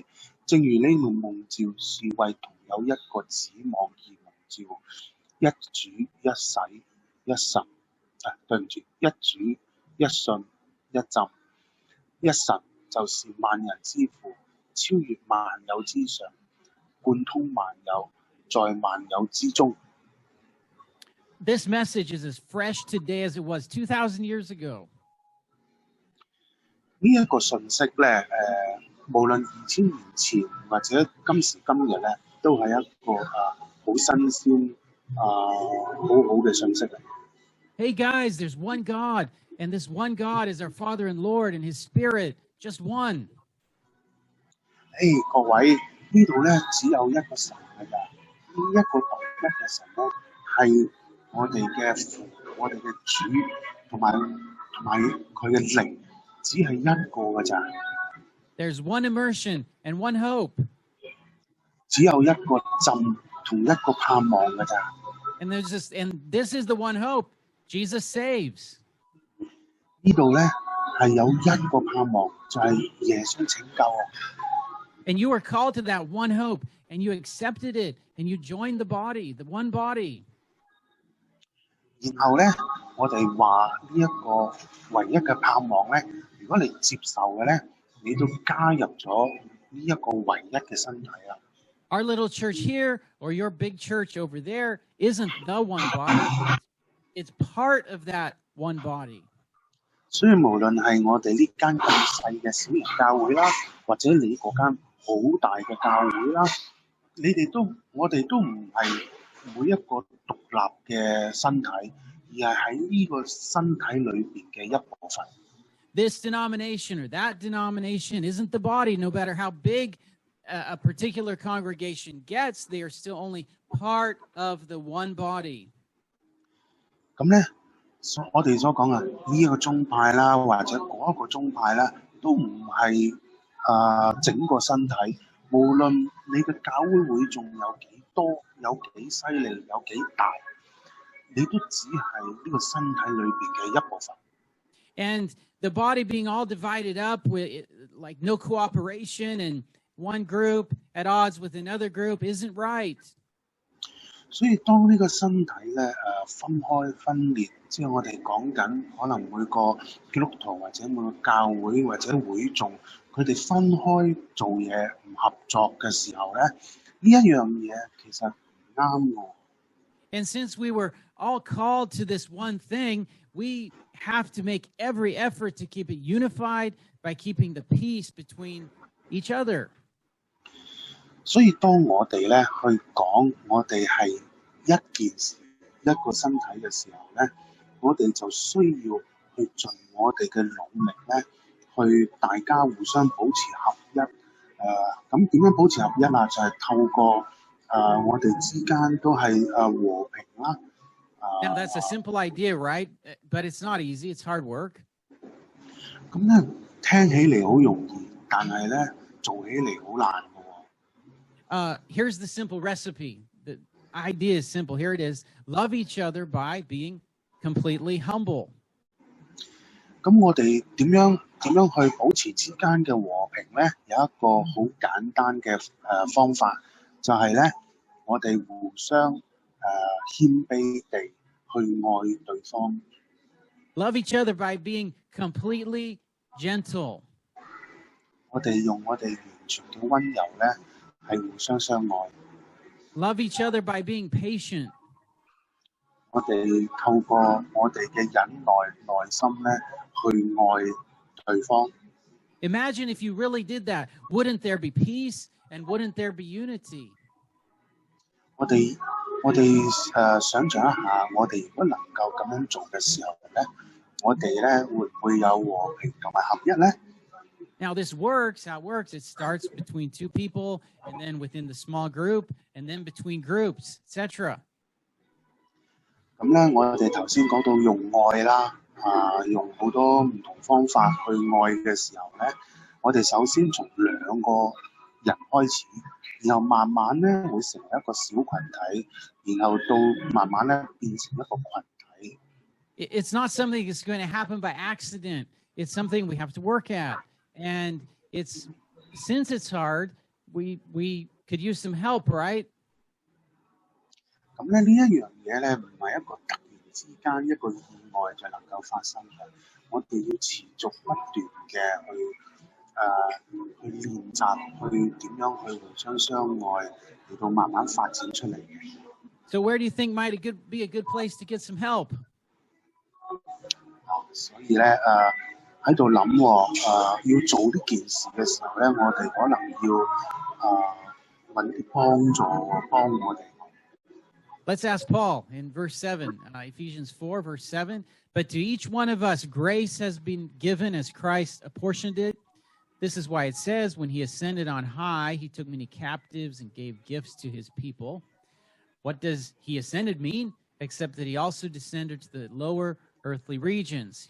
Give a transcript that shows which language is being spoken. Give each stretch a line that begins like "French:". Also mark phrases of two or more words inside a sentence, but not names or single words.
Cantonese: 正如你們蒙召是為同有一個指望而蒙召，一主一洗一神，一主一信一浸，一神就是萬人之父，超越萬有之上，貫通萬有，在萬有之中。
English: This message is as fresh today as it was 2,000 years ago.
Cantonese: 呢一個信息咧，無論2000年前或者今時今日咧，都係一個好新鮮、好好嘅信息嚟。
English: Hey guys, there's one God, and this one God is our Father and Lord, and His Spirit, just one.
Cantonese: 各位，呢度咧只有一個神㗎咋，呢一個獨一嘅神咧係我哋嘅父，我哋嘅主，同埋佢嘅靈，只係一個㗎咋。
English: There's one immersion and one hope.
Cantonese: 只有一個浸同一個盼望㗎咋。
English: And this is the one hope. Jesus saves.
Cantonese: 呢度咧係有一個盼望，就係耶穌拯救。
English: And you are called to that one hope, and you accepted it, and you joined the body, the one body.
Cantonese: 然後咧，我哋話呢一個唯一嘅盼望咧，如果你接受嘅咧，你都加入咗呢一個唯一嘅身體啦。
English: Our little church here or your big church over there isn't the one body. It's part of that one body.
Cantonese: 所以無論係我哋呢間咁細嘅小型教會啦，或者你嗰間好大嘅教會啦，我哋都唔係每一個獨立嘅身體，而係喺呢個身體裏邊嘅一部分。
English: This denomination or that denomination isn't the body, no matter how big a particular congregation gets, they are still only part of the one body.
Cantonese: 咁咧，我哋所講嘅呢一個宗派啦，或者嗰一個宗派啦，都唔係整個身體。無論你嘅教會會眾有幾多，有幾犀利，有幾大，你都只係呢個身體裏邊嘅一部分。
English: And the body being all divided up with like no cooperation and one group at odds with another group isn't right.
Cantonese: 所以當呢個身體咧分開分裂，即係我哋講緊可能每個基督徒或者每個教會或者會眾，佢哋分開做嘢唔合作嘅時候咧，呢一樣嘢其實唔啱喎。
English: And since we were all called to this one thing, we have to make every effort to keep it unified by keeping the peace between each other.
Cantonese: 所以當我哋咧去講我哋係一件事一個身體嘅時候咧，我哋就需要去盡我哋嘅努力咧，去大家互相保持合一。咁點樣保持合一啊？就係透過我哋之間都係和平啦。
English: Now that's a simple idea, right? But it's not easy. It's hard work.
Cantonese: 咁咧聽起嚟好容易，但係咧做起嚟好難嘅喎。
English: Here's the simple recipe. The idea is simple. Here it is. Love each other by being completely humble.
Cantonese: 咁我哋點樣去保持之間嘅和平咧？有一個好簡單嘅方法，就係咧我哋互相謙卑地去愛對方。
English: Love each other by being completely gentle.
Cantonese: 我哋用我哋完全嘅溫柔咧，係互相相愛。
English: Love each other by being patient.
Cantonese: 我哋透過我哋嘅忍耐、耐心咧，去愛對方。
English: Imagine if you really did that. Wouldn't there be peace and wouldn't there be unity?
Cantonese: 我哋想像一下，我哋如果能夠咁樣做嘅時候咧，我哋咧會唔會有和平同埋合一咧？
English: Now this works. How it works? It starts between two people, and then within the small group, and then between groups, etc.
Cantonese: 咁咧，我哋頭先講到用愛啦，用好多唔同方法去愛嘅時候咧，我哋首先從兩個人開始，然後慢慢咧會成為一個小群體，然後到慢慢咧變成一個群體。
English: It's not something that's going to happen by accident. It's something we have to work at. And since it's hard, we could use some help, right?
Cantonese: 咁咧呢一樣嘢咧，唔係一個突然之間一個意外就能夠發生嘅，我哋要持續不斷嘅去練習，去點樣去互相相愛，嚟到慢慢發展出嚟嘅。
English: So where do you think might be a good place to get some help?
Cantonese: 所以咧喺度諗喎，要做呢件事嘅時候咧，我哋可能要揾啲幫助幫我哋。
English: Let's ask Paul in verse 7, Ephesians 4, verse 7. But to each one of us, grace has been given as Christ apportioned it. This is why it says, when he ascended on high, he took many captives and gave gifts to his people. What does he ascended mean? Except that he also descended to the lower earthly regions.